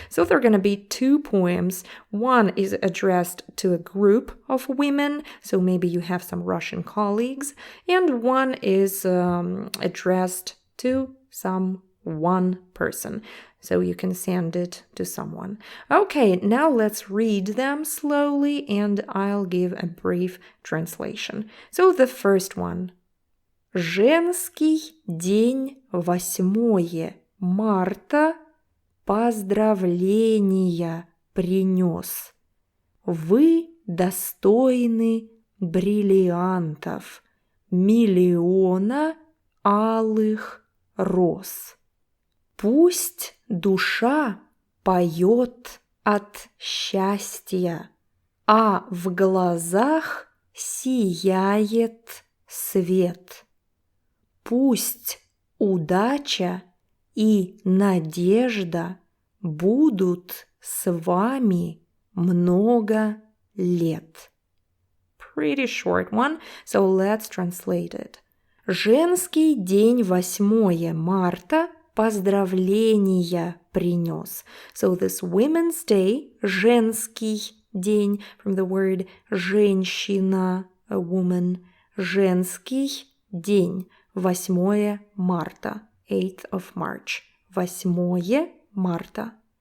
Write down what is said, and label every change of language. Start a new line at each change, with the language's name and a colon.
English: So there are going to be two poems. One is addressed to a group of women, so maybe you have some Russian colleagues, and one is addressed to one person. So you can send it to someone. Okay, now let's read them slowly and I'll give a brief translation. So the first one.
Russian: Женский день 8 марта поздравления принёс. Вы достойны бриллиантов, миллиона алых роз. Пусть душа поет от счастья, а в глазах сияет свет. Пусть удача и надежда будут с вами много лет.
English: Pretty short one, so let's translate it. Женский день 8 марта поздравления принёс. So this Women's Day,
Russian: Женский день,
English: from the word женщина, a woman, Женский день,
Russian: 8 марта,
English: 8th of March, 8 марта.